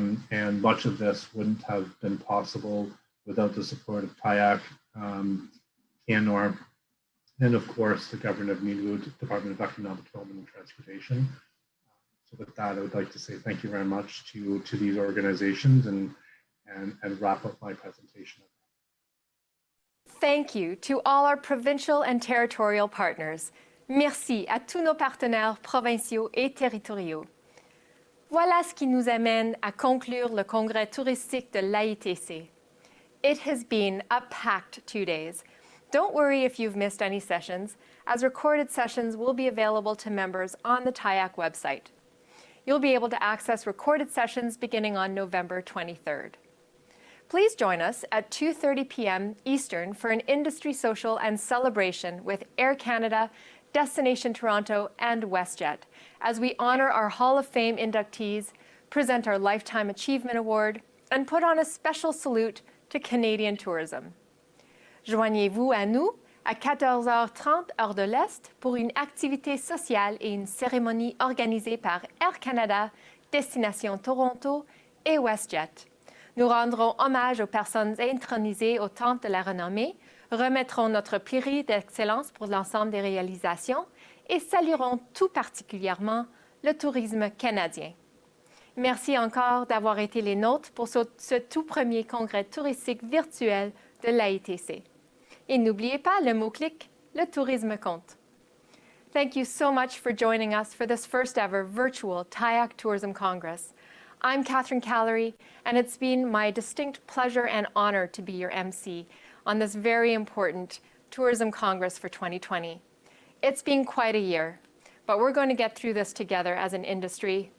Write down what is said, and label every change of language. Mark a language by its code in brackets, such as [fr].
[en] And much of this wouldn't have been possible without the support of TIAC, CANOR, and of course the Government of Nunavut, Department of Economic Development and Transportation. So with that, I would like to say thank you very much to these organizations and wrap up my presentation. Thank you to all our provincial and territorial partners. [fr] Merci à tous nos partenaires provinciaux et territoriaux. Voilà ce qui nous amène à conclure le congrès touristique de l'AITC. [en] It has been a packed 2 days. Don't worry if you've missed any sessions, as recorded sessions will be available to members on the TIAC website. You'll be able to access recorded sessions beginning on November 23rd. Please join us at 2:30 p.m. Eastern for an industry social and celebration with Air Canada, Destination Toronto, and WestJet, as we honor our Hall of Fame inductees, present our Lifetime Achievement Award, and put on a special salute to Canadian tourism. [fr] Joignez-vous à nous à 14h30 heure de l'Est pour une activité sociale et une cérémonie organisée par Air Canada, Destination Toronto et WestJet. Nous rendrons hommage aux personnes intronisées au Temple de la Renommée, remettrons notre prix d'excellence pour l'ensemble des réalisations et saluerons tout particulièrement le tourisme canadien. Merci encore d'avoir été les nôtres pour ce tout premier congrès touristique virtuel de l'AITC. Et n'oubliez pas le mot-clic, le tourisme compte. [en] Thank you so much for joining us for this first ever virtual TIAC Tourism Congress. I'm Catherine Callery, and it's been my distinct pleasure and honor to be your MC on this very important Tourism Congress for 2020. It's been quite a year, but we're going to get through this together as an industry.